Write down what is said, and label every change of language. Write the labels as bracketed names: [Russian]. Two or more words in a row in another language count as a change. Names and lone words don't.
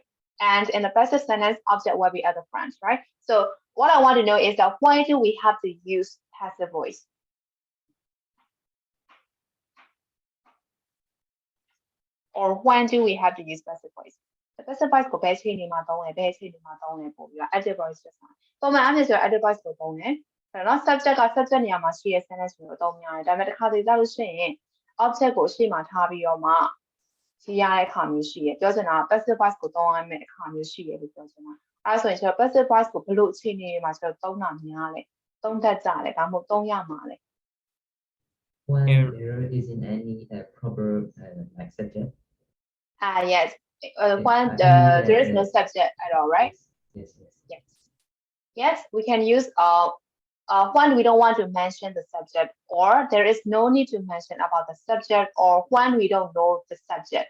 [English] And in the passive sentence, object will be at the front, right? So what I want to know is that why do we have to use passive voice? Or when do we have to use passive voice? The passive voice [Burmese] ကိုဘယ်ချိန်နေမှာသုံးလဲဘယ်ချိန်နေမှာသုံးလဲပို့ပြီးတော့ [English] active voice [Burmese] ဖြစ်တာ။ပုံမှန်အားဖြင့်ဆို [English] active voice [Burmese] ကိုသုံးတယ်။အဲ့တော့ subject က subject နေရာမှာရှိတဲ့ sentence ကိုအသုံးများတယ်။ဒါပေမဲ့တစ်ခါတလေကြာလို့ရှိရင် object ကိုအရှိမထားပြီးတော့မှရေးရတဲ့အခါမျိုးရှိရ။ပြောချင်တာ [English] passive voice [Burmese] ကိုသုံးရမယ့်အခါမျိုးရှိရလို့ပြောချင်တာ။အဲဒါဆိုရင်ကျွန်တော် [English] passive voice [Burmese] ကိုဘယ်လိုအခြေအနေတွေမှာကျွန်တော်သုံးတာများလဲ။သုံးတတ်ကြတယ်ဒါမှမဟုတ်သုံးရမှာလဲ [English] When there isn't any proper like subject. Yes. When there is no subject at all, right? Yes. Yes. Yes, we can use when we don't want to mention the subject, or there is no need to mention about the subject, or when we don't know the subject.